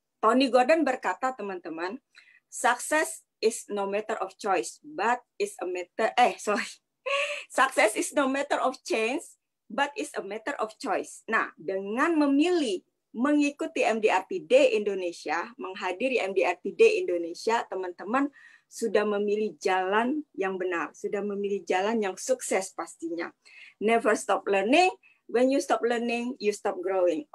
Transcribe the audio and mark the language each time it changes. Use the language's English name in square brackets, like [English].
[English] Tony Gordon [Indonesian] berkata teman-teman, [English] success is no matter of choice, but is a matter, success is no matter of chance, but is a matter of choice. [Indonesian] Nah, dengan memilih mengikuti MDRT Day Indonesia, menghadiri MDRT Day Indonesia, teman-teman sudah memilih jalan yang benar, sudah memilih jalan yang sukses pastinya. [English] Never stop learning. When you stop learning, you stop growing.